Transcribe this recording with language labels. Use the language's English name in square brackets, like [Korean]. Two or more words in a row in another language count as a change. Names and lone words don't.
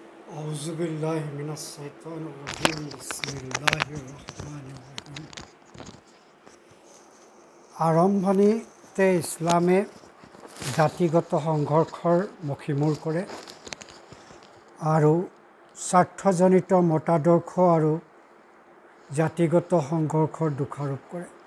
[Arabic] أعوذ بالله من الشيطان الرجيم بسم الله الرحمن الرحيم [Assamese] আৰম্ভণিতে ইছলামে জাতিগত সংঘৰ্ষৰ মুখীমূৰ কৰে আৰু স্বাৰ্থজনিত মতাদৰ্শ আৰু জাতিগত সংঘৰ্ষৰ দোষাৰোপ কৰে।